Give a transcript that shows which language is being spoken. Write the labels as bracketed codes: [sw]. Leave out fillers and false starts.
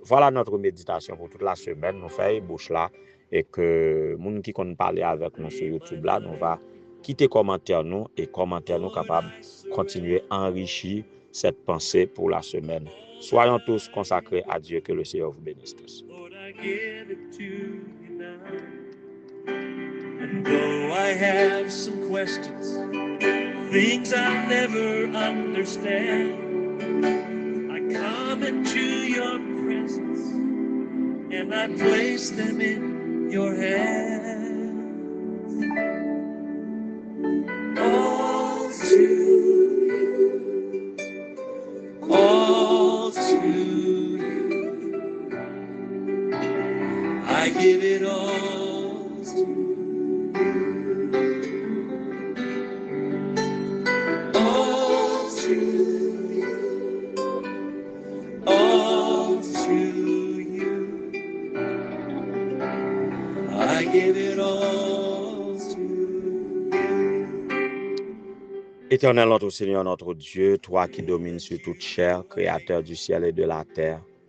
[fr] Voilà notre méditation pour toute la semaine. Nous faisons bouche là et que les gens qui ont parlé avec nous sur YouTube là, nous va quitter commentaire nous et commentaire nous capables de continuer à enrichir cette pensée pour la semaine. Soyons tous consacrés à Dieu, que le Seigneur vous bénisse tous. [en] Lord, I give it to you now. And though I have some questions, things I'll never understand, I come into your presence and I place them in your hands. All to you, all to you, I give it all to you. All to you, all to you, I give it all to you. [fr] Éternel notre Seigneur, notre Dieu, toi qui domines sur toute chair, créateur du ciel et de la terre,